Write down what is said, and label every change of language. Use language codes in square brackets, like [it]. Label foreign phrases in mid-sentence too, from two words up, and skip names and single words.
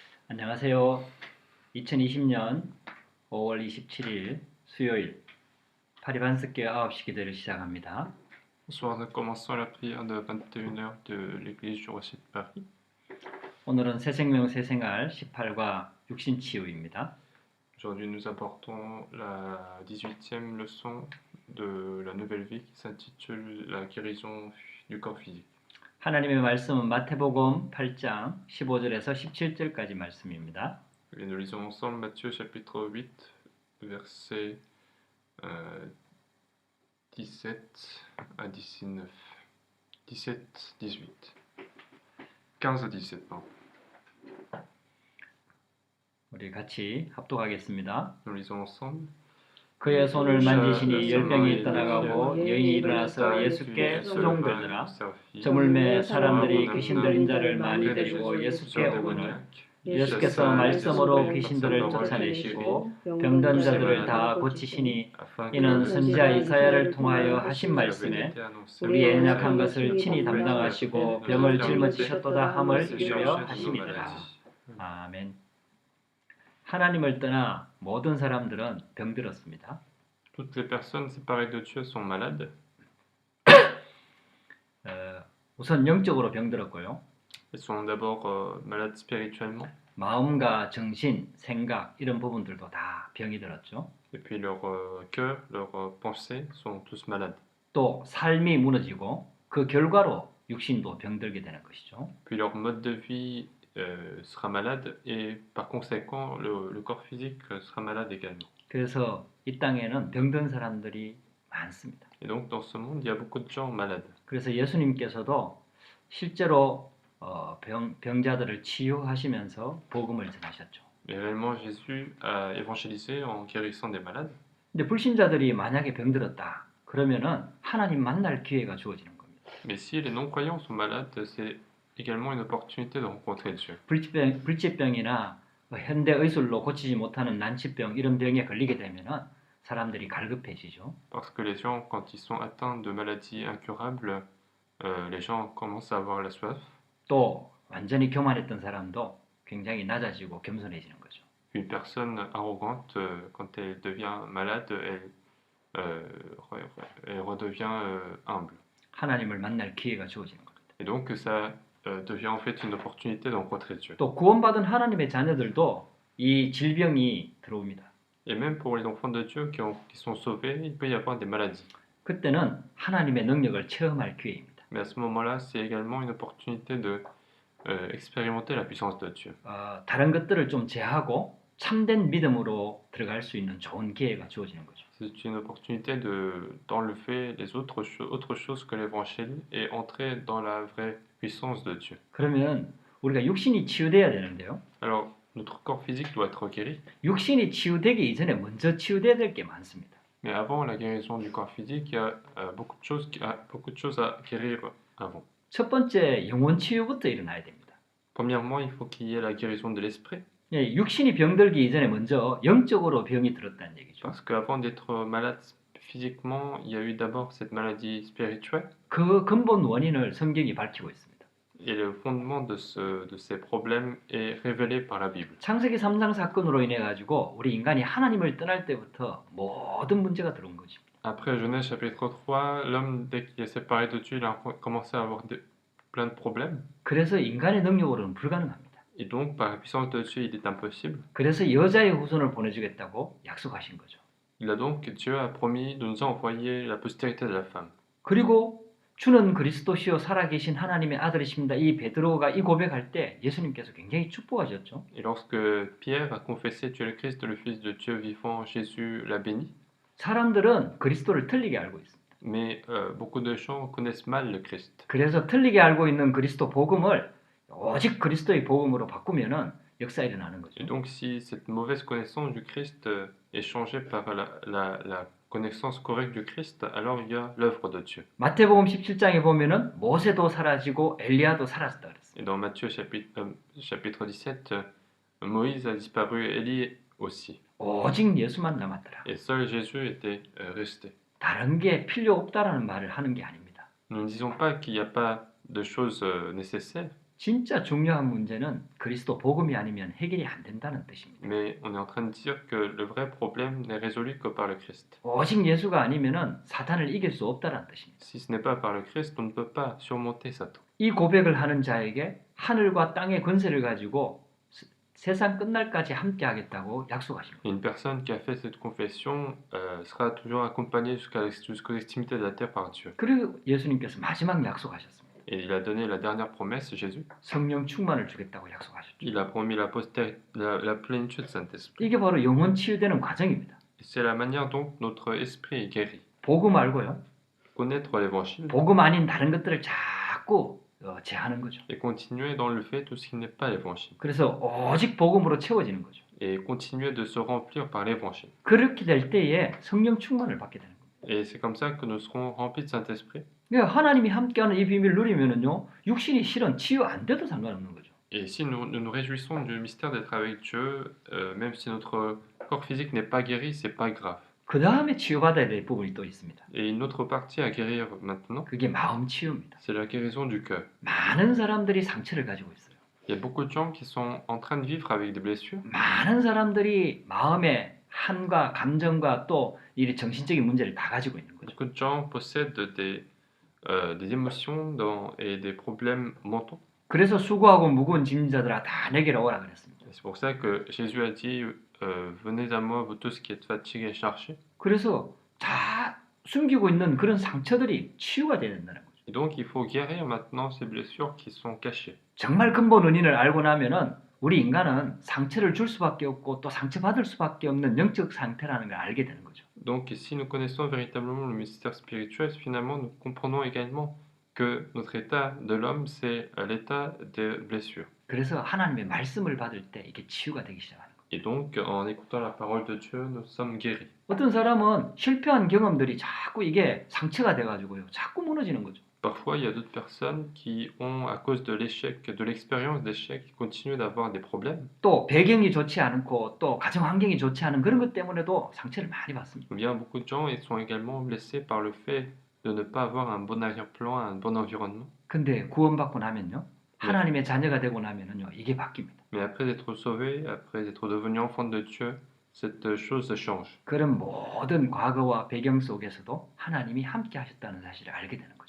[ko] 안녕하세요. 2020년 5월 27일 수요일 파리반스교 9시 기도를 시작합니다. [fr] Bonsoir, nous commençons la prière de 21h de l'église du Rocher de Paris. [ko] 오늘은 새생명 새생활 18과 육신치유입니다. [fr] Aujourd'hui, nous apportons la 18e leçon de la nouvelle vie qui s'intitule La guérison du corps physique. [ko] 하나님의 말씀은 마태복음 8장 15절에서 17절까지 말씀입니다. [fr] Et nous lisons ensemble Matthieu chapitre 8, versets 17 à 19. 17, 18. 15 à 17, pardon. [ko] 우리 같이 합독하겠습니다. [fr] Nous lisons ensemble. [ko] 그의 손을 만지시니 열병이 떠나가고 여인이 일어나서 예수께 수종들더라. 저물매 사람들이 귀신 들린 자를 많이 데리고 예수께 오거늘 예수께서 말씀으로 귀신들을 쫓아내시고 병든 자들을 다 고치시니 이는 선지자 이사야를 통하여 하신 말씀에 우리의 연약한 것을 친히 담당하시고 병을 짊어지셨도다 함을 이루려 하심이더라. 아멘. 하나님을 떠나 모든 사람들은 병들었습니다. [fr] Toutes les personnes séparées de Dieu sont malades. [ko] 우선 영적으로 병들었고요. [fr] Elles sont d'abord malades spirituellement. [ko] 마음과 정신, 생각 이런 부분들도 다 병이 들었죠. [fr] Et puis leur cœur, leurs pensées sont tous malades. [ko] 또 삶이 무너지고 그 결과로 육신도 병들게 되는 것이죠. [fr] Puis leur mode de vie sera malade et par conséquent le corps physique sera malade également. [ko] 그래서 이 땅에는 병든 사람들이 많습니다. [fr] Et donc dans ce monde, il y a beaucoup de gens malades. [ko] 그래서 예수님께서도 실제로 병자들을 치유하시면서 복음을 전하셨죠. [fr] Et réellement, Jésus a évangélisé en guérissant des malades. [ko] 근데 불신자들이 만약에 병들었다. 그러면은 하나님 만날 기회가 주어지는 겁니다. [fr] Mais si les non-croyants sont malades, c'est également une opportunité de rencontrer Dieu. [ko] 불치병이나 현대 의술로 고치지 못하는 난치병 이런 병에 걸리게 되면은 사람들이 갈급해지죠. [fr] Parce que les gens, quand ils sont atteints de maladies incurables, les gens commencent à avoir la soif. [ko] 또 완전히 교만했던 사람도 굉장히 낮아지고 겸손해지는 거죠. [fr] Une personne arrogante, quand elle devient malade, elle redevient humble. [ko] 하나님을 만날 기회가 주어지는 겁니다. [fr] Et donc ça devient en fait une opportunité de rencontrer Dieu. [ko] 또 구원받은 하나님의 자녀들도 이 질병이 들어옵니다. [fr] Et même pour les enfants de Dieu qui sont sauvés, il peut y avoir des maladies. [ko] 그때는 하나님의 능력을 체험할 기회입니다. [fr] Mais à ce moment-là, c'est également une opportunité de expérimenter la puissance de Dieu. [ko] 다른 것들을 좀 제하고 참된 믿음으로 들어갈 수 있는 좋은 기회가 주어지는 거죠. [fr] C'est une opportunité d'enlever les autres choses que l'évangile et entrer dans la vraie puissance de Dieu. [ko] 그러면 우리가 육신이 치유돼야 되는데요. [fr] Alors, notre corps physique doit être guéri. [ko] 육신이 치유되기 이전에 먼저 치유돼야 될 게 많습니다. [fr] Mais avant la guérison du corps physique, il y a beaucoup de choses à guérir avant. [ko] 첫 번째 영혼 치유부터 일어나야 됩니다. [fr] Premièrement, il faut qu'il y ait la guérison de l'esprit. [ko] 예, 육신이 병들기 이전에 먼저 영적으로 병이 들었다는 얘기죠. [fr] Parce qu'avant d'être malade physiquement, il y a eu d'abord cette maladie spirituelle. [ko] 그 근본 원인을 성경이 밝히고 있습니다. [fr] Et le fondement de ces problèmes est révélé par la Bible. [ko] 창세기 3장 사건으로 인해 가지고 우리 인간이 하나님을 떠날 때부터 모든 문제가 들어온 것입니다. [fr] Après Genèse chapitre 3, l'homme, dès qu'il est séparé de Dieu, il a commencé à avoir plein de problèmes. [ko] 그래서 인간의 능력으로는 불가능합니다. [fr] Et donc, par la puissance de Dieu, il est impossible. [ko] 그래서 여자의 후손을 보내주겠다고 약속하신 거죠. [fr] Dieu a promis de nous envoyer la postérité de la femme. [ko] 그리고 주는 그리스도시요 살아계신 하나님의 아들이십니다. 이 베드로가 이 고백할 때 예수님께서 굉장히 축복하셨죠. [fr] Et lorsque Pierre a confessé Tu es le Christ, le Fils de Dieu vivant, Jésus l'a béni. [ko] 사람들은 그리스도를 틀리게 알고 있습니다. [fr] Mais beaucoup de gens connaissent mal le Christ. [ko] 그래서 틀리게 알고 있는 그리스도 복음을 오직 그리스도의 복음으로 바꾸면은 역사 일어나는 거죠. [fr] Et donc, si cette mauvaise connaissance du Christ est changée par la connaissance correcte du Christ, alors il y a l'œuvre de Dieu. [ko] 마태복음 17장에 보면은 모세도 사라지고 엘리야도 사라졌다 그랬어요. [fr] Et dans Matthieu chapitre 17, Moïse a disparu, Élie aussi. [ko] 오직 예수만 남았더라. [fr] Et seul Jésus était resté. [ko] 다른 게 필요 없다라는 말을 하는 게 아닙니다. [fr] Nous ne disons pas qu'il n'y a pas de choses nécessaires. [ko] 진짜 중요한 문제는 그리스도 복음이 아니면 해결이 안 된다는 뜻입니다. [fr] Mais on est en train de dire que le vrai problème n'est résolu que par le Christ. [ko] 오직 예수가 아니면은 사탄을 이길 수 없다는 뜻입니다. [fr] Si ce n'est pas par le Christ, on ne peut pas surmonter Satan. [ko] 이 고백을 하는 자에게 하늘과 땅의 권세를 가지고 세상 끝날까지 함께 하겠다고 약속하십니다. [fr] Et une personne qui a fait cette confession sera toujours accompagnée jusqu'aux extrémités de la terre par Dieu. [ko] 그리고 예수님께서 마지막 약속하셨습니다. [fr] Et il a donné la dernière promesse, Jésus. [ko] 성령 충만을 주겠다고 약속하셨죠. [fr] Il a promis la plénitude du Saint-Esprit. [ko] 이게 바로 영혼 치유되는 과정입니다. [fr] Et c'est la manière dont notre esprit est guéri. [ko] 복음 알고요. [fr] Connaître l'évangile [ko] 복음 아닌 다른 것들을 자꾸 제하는 거죠. [fr] et continuer dans le fait tout ce qui n'est pas l'évangile. [ko] 그래서 오직 복음으로 채워지는 거죠. [fr] Et continuer de se remplir par l'évangile. [ko] 그렇게 될 때에 성령 충만을 받게 되는 겁니다. [fr] Et c'est comme ça que nous serons remplis de Saint-Esprit. [ko] 그러니까 하나님이 함께하는 이 비밀을 누리면은요, 육신이 실은 치유 안 돼도 상관없는 거죠. [fr] Et si nous nous réjouissons du mystère d'être avec Dieu, même si notre corps physique n'est pas guéri, c'est pas grave. [ko] 그 다음에 치유받아야 될 부분이 또 있습니다. [fr] Et une autre partie à guérir maintenant, [ko] 그게 마음 치유입니다. [fr] c'est la guérison du cœur. [ko] 많은 사람들이 상처를 가지고 있어요. [fr] Il y a beaucoup de gens qui sont en train de vivre avec des blessures. [ko] 많은 사람들이 마음의 한과 감정과 또 이 정신적인 문제를 다 가지고 있는 거죠. [fr] Beaucoup de gens possèdent des émotions et des problèmes mentaux. [ko] 그래서 수고하고 무거운 짐자들아 다 내게로 오라 그랬습니다. [fr] Et c'est pour ça que Jésus a dit venez à moi, vous tous qui êtes fatigués et chargés. [ko] 그래서 다 숨기고 있는 그런 상처들이 치유가 돼야 된다는 거죠. [fr] Et donc il faut guérir maintenant ces blessures qui sont cachées. [ko] 정말 근본 원인을 알고 나면은 우리 인간은 상처를 줄 수밖에 없고 또 상처받을 수밖에 없는 영적 상태라는 걸 알게 되는 거죠. [fr] Donc si nous connaissons véritablement le mystère spirituel, finalement nous comprenons également que notre état de l'homme c'est l'état de blessure. [ko] 그래서 하나님의 말씀을 받을 때 이게 치유가 되기 시작하는 거예요. [fr] Et donc en écoutant la parole de Dieu, nous sommes guéris. [ko] 어떤 사람은 실패한 경험들이 자꾸 이게 상처가 돼가지고요. 자꾸 무너지는 거죠. [fr] Parfois, il y a d'autres personnes qui ont, à cause de l'échec, de l'expérience d'échec, qui continuent d'avoir des problèmes. [ko] 또 배경이 좋지 않고 또 가정 환경이 좋지 않은 그런 것 때문에도 상처를 많이 받습니다. [fr] Ou bien beaucoup de gens ils sont également blessés par le fait de ne pas avoir un bon arrière-plan, un bon environnement. [ko] 근데 구원받고 나면요. 하나님의 자녀가 되고 나면은요. 이게 바뀝니다. [fr] Mais après être sauvé, après être devenu enfant de Dieu, cette chose change. [ko] 그런 모든 과거와 배경 속에서도 하나님이 함께 하셨다는 사실을 알게 되는 거죠.